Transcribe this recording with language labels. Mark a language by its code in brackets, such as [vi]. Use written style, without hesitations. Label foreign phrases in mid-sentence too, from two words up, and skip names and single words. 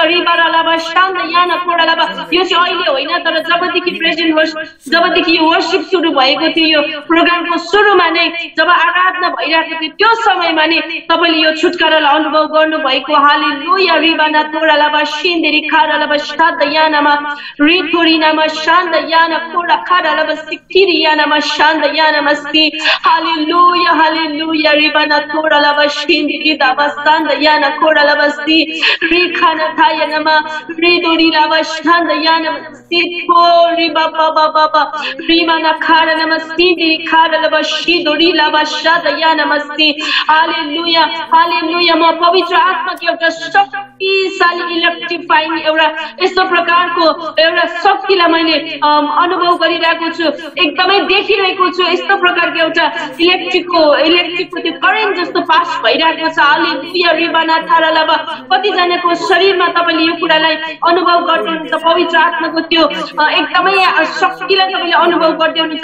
[ne] रिबाराला शान्त याना खोडाला यो चाहिँ अहिले होइन तर जबदेखि प्रेजेन्ट जबदेखि यो वर्शिप सुरु भएको थियो यो प्रोग्रामको सुरुमा नै जब आराधना भइरहेको थियो त्यो समयमा नै तपाईले यो छुटकारालाई अनुभव गर्नु भएको। हालेलुया रिबाना खोडाला सिन्दिरी खाडाला शान्त यानामा रिथोरिनामा शान्त याना खोडा खाडाला सिकिरी यानामा शान्त यानामा सी Hallelujah, hallelujah. Ribana Tora Lavashindi Davastanda Yana Kora Lavasti Rikana Tayanama Riduri Lavashanda Yana Siko Riba Baba Baba Rimana Kara Namasindi Kara Lavashiduri Lavashada Yana Masti. Hallelujah, hallelujah. म पवित्र आत्मा कि एउटा शक्तिशाली इलेक्ट्रिफाइङ एउटा यस्तो प्रकारको एउटा शक्तिलाई मैले अनुभव गरिरहेको छु, एकदमै देखिरहेको छु। यस्तो प्रकारको एउटा इलेक्ट्रिकको त्यो करेन्ट जस्तो पास भइरहेको छ। हालेलुया रिबाना थारालाबा कति जनाको शरीरमा तपाईले यो कुरालाई अनुभव गर्नुहुन्छ, पवित्र आत्माको त्यो एकदमै शक्तिलाई तपाईले अनुभव गर्दै हुनुहुन्छ।